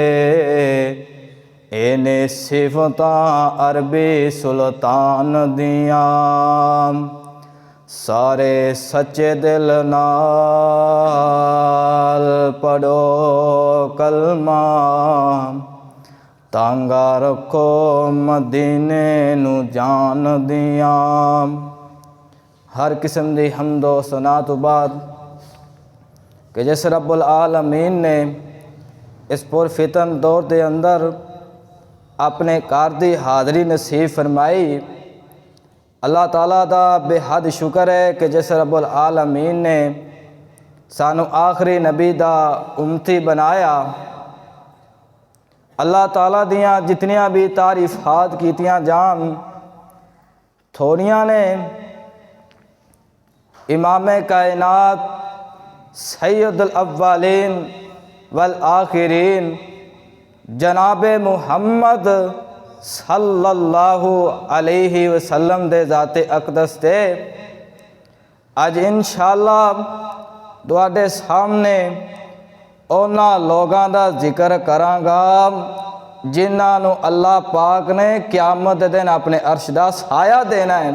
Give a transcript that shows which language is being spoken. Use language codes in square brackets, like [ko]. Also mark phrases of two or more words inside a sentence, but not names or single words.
[pa] اینے صفتاں عربی سلطان دیاں سارے سچے دل نال پڑھو کلمہ. تانگا رکھو مدینے نوں جان دیاں. ہر قسم دی حمد و ثنا توں بعد کہ جس [ar] ربّ العالمين [pa] نے اس پرفتن دور کے اندر اپنے کار دی حاضری نصیب فرمائی. اللہ تعالیٰ دا بےحد شکر ہے کہ جس [ar] ربّ العالمين [pa] نے سانوں آخری نبی دا امتی بنایا. اللہ تعالیٰ دیاں جتنیاں بھی تعریفات کیتیاں جان تھوڑیاں نے. امام کائنات [ar] سيد الأولين والآخرين [pa] جناب محمد [ar] صلى الله عليه وسلم [pa] دے ذاتِ اقدس تے اج [ar] إن شاء الله [pa] تہاڈے سامنے اونہاں لوگاں دا ذکر کراں گا جنہاں نوں اللہ پاک نے قیامت دے دن اپنے عرش دا سایہ دینا ہے.